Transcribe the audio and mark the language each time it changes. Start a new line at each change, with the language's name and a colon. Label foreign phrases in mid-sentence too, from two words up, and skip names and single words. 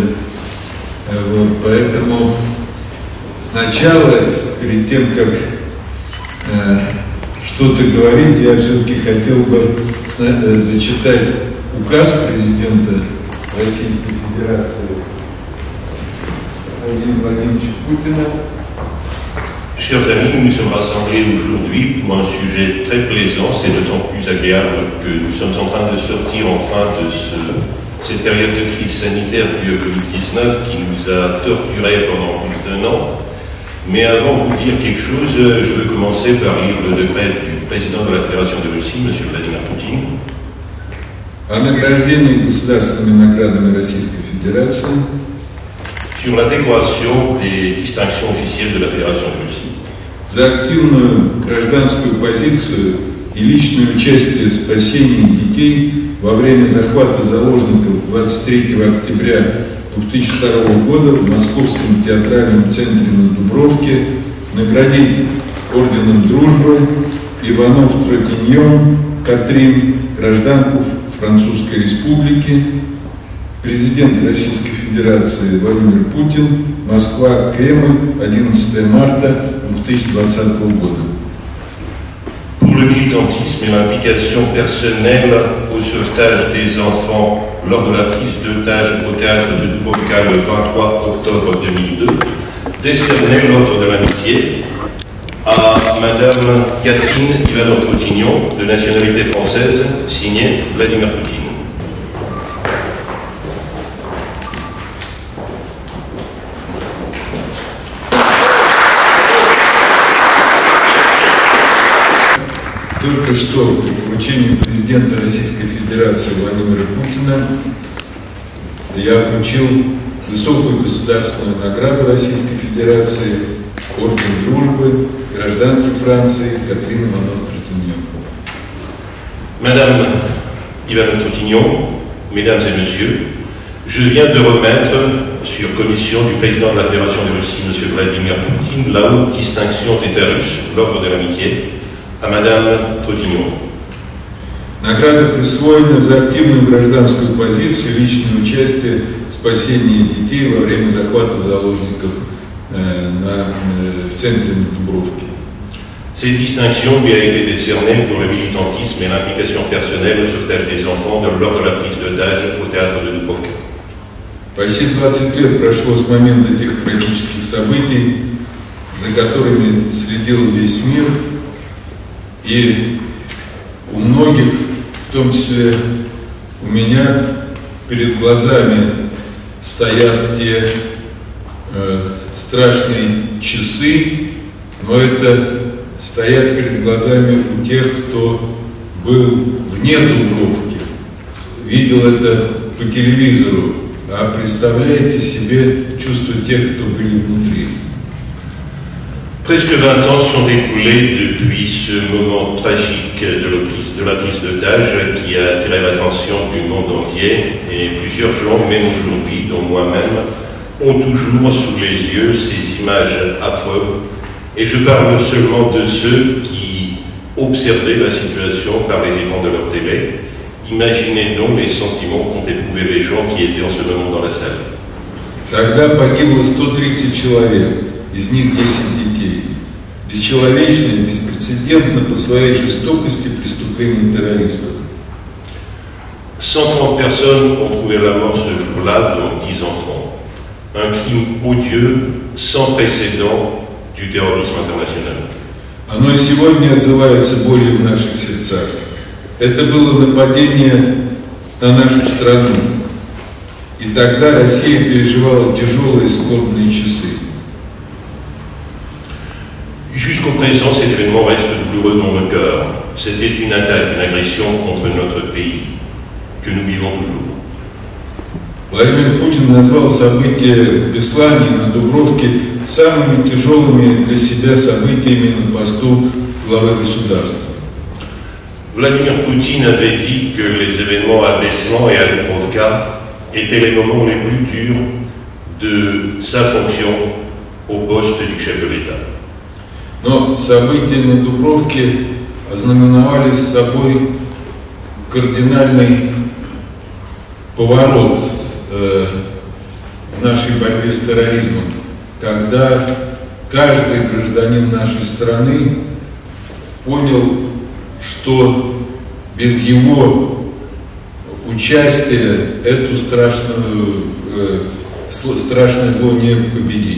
Russian: Вот, поэтому сначала, перед тем, как что-то говорить, я все-таки хотел бы зачитать указ президента Российской Fédération Владимира Владимировича Путина.
French: Chers amis, nous nous sommes rassemblés aujourd'hui pour un sujet très plaisant, c'est d'autant plus agréable que nous sommes en train de sortir enfin de cette période de crise sanitaire due au Covid-19 qui nous a torturés pendant plus d'1 an. Mais avant de vous dire quelque chose, je veux commencer par lire le décret du président de la Fédération de Russie, M. Vladimir Poutine.
Russian: О награждении государственными наградами Российской Федерации.
French: Sur la décoration des distinctions officielles de la Fédération de Russie.
Russian: За активную гражданскую позицию и личное участие в спасении детей во время захвата заложников 23 октября 2002 года в Московском театральном центре на Дубровке наградить орденом Дружбы Иванов-Тротиньон Катрин, гражданку Французской Республики, президент Российской Федерации Владимир Путин, Москва, Кремль, 11 марта 2020 года.
French: Pour le militantisme et l'implication personnelle au sauvetage des enfants lors de la prise d'otage au théâtre de Dubrovka le 23 octobre 2002, décerné l'ordre de l'amitié à Madame Catherine Ivanov-Trottignon, de nationalité française, signé Vladimir Poutine.
Russian: Только что по поручению президента Российской Федерации Владимира Путина я вручил высокую государственную награду Российской Федерации, орден Дружбы, гражданке Франции Катрин Иванов-Тротигnon.
French: Madame Ivanov-Trottignon, Mesdames et Messieurs, je viens de remettre, sur commission du président de la Fédération de Russie, M. Vladimir Poutine, la haute distinction d'État russe, l'ordre de l'amitié, à Madame Trottignon.
Russian: Награда присвоена за активную гражданскую позицию и личное участие в спасении детей во время захвата заложников в центре на Дубровке.
French: Cette distinction lui a été décernée pour le militantisme et l'implication personnelle au sauvetage des enfants lors de la prise d'otage au théâtre de Dubrovka.
Russian: Почти 20 лет прошло с момента тех трагических событий, за которыми следил весь мир, и у многих, в том числе у меня, перед глазами стоят те страшные часы, но это стоят перед глазами у тех, кто был вне Дубровки, видел это по телевизору, а представляете себе чувство тех, кто были внутри.
French: Presque 20 ans se sont écoulés depuis ce moment tragique de la prise d'otage qui a attiré l'attention du monde entier et plusieurs gens, même aujourd'hui, dont moi-même, ont toujours sous les yeux ces images affreuses. Et je parle seulement de ceux qui observaient la situation par les écrans de leur télé. Imaginez donc les sentiments qu'ont éprouvés les gens qui étaient en ce moment dans la salle.
Russian: Тогда погибло 130 человек, из них 10 детей. Бесчеловечно и беспрецедентно по своей жестокости преступления террористов.
French: 130 personnes ont trouvé la mort ce jour-là, dont 10 enfants. Un crime odieux, sans précédent du terrorisme international.
Russian: Оно и сегодня отзывается болью в наших сердцах. Это было нападение на нашу страну. И тогда Россия переживала тяжелые скорбные часы.
French: Jusqu'au présent, cet événement reste douloureux dans nos cœurs. C'était une attaque, une agression contre notre pays, que nous vivons toujours.
Russian: Владимир Путин назвал события в Беслане на Дубровке самыми тяжелыми для себя событиями на посту главы государства.
French: Vladimir Poutine avait dit que les événements à Beslan et à Dubrovka étaient les moments les plus durs de sa fonction au poste du chef de l'État.
Russian: Но события на Дубровке ознаменовали собой кардинальный поворот в нашей борьбе с терроризмом, когда каждый гражданин нашей страны понял, что без его участия эту страшное зло не победить.